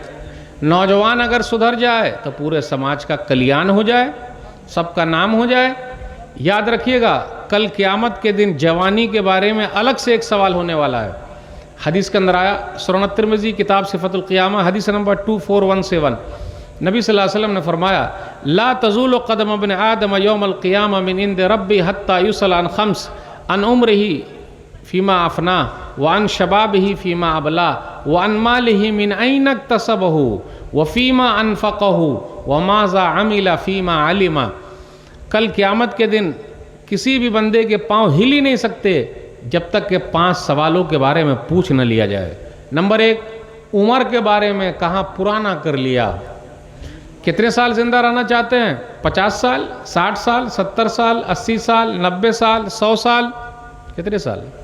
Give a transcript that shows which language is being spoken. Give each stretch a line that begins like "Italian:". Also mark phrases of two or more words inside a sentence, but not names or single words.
Hindi: नौजवान अगर सुधर जाए तो पूरे समाज का कल्याण हो जाए, सबका नाम हो जाए। याद रखिएगा, कल क़यामत के दिन जवानी के बारे में अलग से एक सवाल होने वाला है। हदीस के अंदर आया, सुनन तिरमिज़ी किताब सिफ़तुल क़ियामा हदीस नंबर 2417, नबी
Arabic: صلى الله عليه وسلم
Hindi: ने फरमाया,
Arabic: لا تزول قدم ابن آدم يوم القيامة من عند ربي حتى يسأل عن خمس عن عمره فيما أفناه و عن شبابه فيما أبلاه و عن ماله من أين اكتسبه و فيما أنفقه و ماذا عمل فيما علم.
Hindi: कल क़यामत के दिन किसी भी बंदे के पाँव हिल ही नहीं सकते जब तक के 5 सवालों के बारे में पूछ न लिया जाए। नंबर 1, उम्र के बारे में कहाँ पुराना कर लिया। कितने साल जिंदा रहना चाहते हैं? 50 साल, 60 साल, 70 साल, 80 साल, 90 साल, 100 साल, कितने साल?